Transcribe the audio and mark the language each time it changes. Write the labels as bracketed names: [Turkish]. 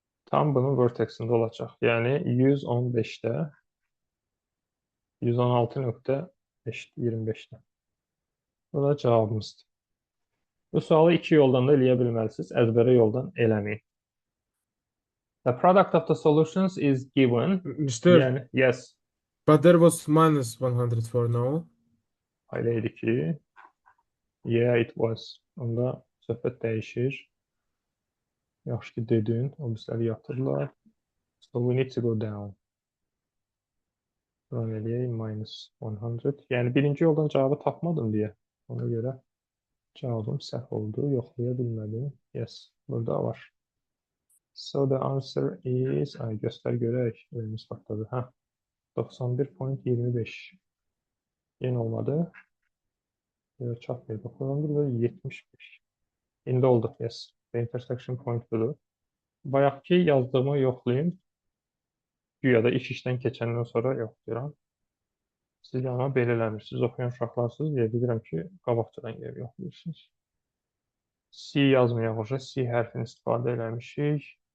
[Azerbaijani] Tam bunun vertexində olacaq. Yəni 115-də 116.25-də. Bu da cavabımızdır. Bu sualı iki yoldan da eləyə bilməlisiniz. Əzbərə yoldan eləməyin. [English] The product of the solutions is given. Mister, [Azerbaijani] Yəni, yes. [English] but there was minus 104, no? [Azerbaijani] Elə idi ki, [English] yeah, it was. [Azerbaijani] Onda söhbət dəyişir. Yaxşı ki dedin. O bizləri yatırlar. [English] So we need to go down. [Azerbaijani] Run eləyək, minus 100. Yəni birinci yoldan cavabı tapmadım deyə. Ona görə cavabım səhv oldu. Yoxlaya bilmədim. [English] Yes, [Azerbaijani] burada var. [English] So the answer is, [Azerbaijani] ay göstər görək. Ölümüz partladı. Hə. 91.25. Yenə olmadı. Çap ver. 91.75. İndi oldu. Yes. [English] The intersection point [Azerbaijani] budur. Bayaqki yazdığımı yoxlayayım. Güya da iş işdən keçəndən sonra yoxlayıram. Siz amma belə eləmirsiniz. Oxuyan uşaqlarsınız deyə bilirəm ki, qabaqcadan gəlib yoxlayırsınız. C yazmayaq oca. C hərfini istifadə eləmişik.